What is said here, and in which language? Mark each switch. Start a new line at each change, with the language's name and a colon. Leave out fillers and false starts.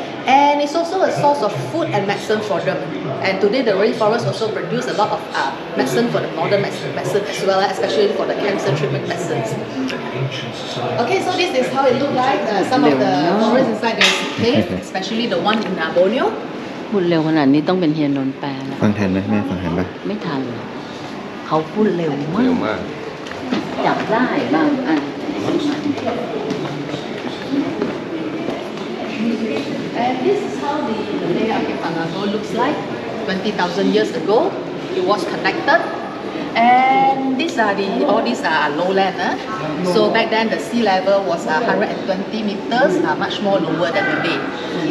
English: And it's also a source of food and medicine for them. And today the rainforest also produce a lot of medicine for the modern medicine as well, especially for the cancer treatment medicines. Okay, so this is how it look like. Some of the forest inside the cave, especially the one in Borneo.
Thai: พูดเร็วขนาดนี้ต้องเป็นเฮียนนท์แปลแล้ว ฟังทันไหมแม่ฟังทันปะ ไม่ทันหรอกเขาพูดเร็วมากจับได้บางอัน
English: And this is how the Malay archipelago looks like. 20,000 years ago, it was connected. And all these are lowland. So back then the sea level was 120 meters, much more lower than today.